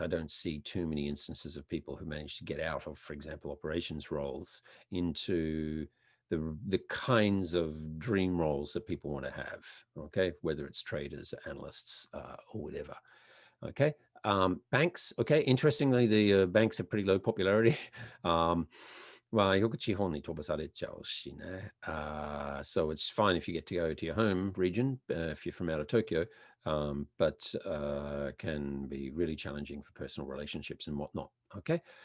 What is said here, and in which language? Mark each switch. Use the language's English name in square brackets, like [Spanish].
[English] I don't see too many instances of people who manage to get out of, for example, operations roles into the kinds of dream roles that people want to have. Okay, whether it's traders, analysts, or whatever. Okay, banks. Okay, interestingly, the banks have pretty low popularity. [Japanese] よく地方に飛ばされちゃうしね. [English] So it's fine if you get to go to your home region if you're from out of Tokyo, but can be really challenging for personal relationships and whatnot. Okay.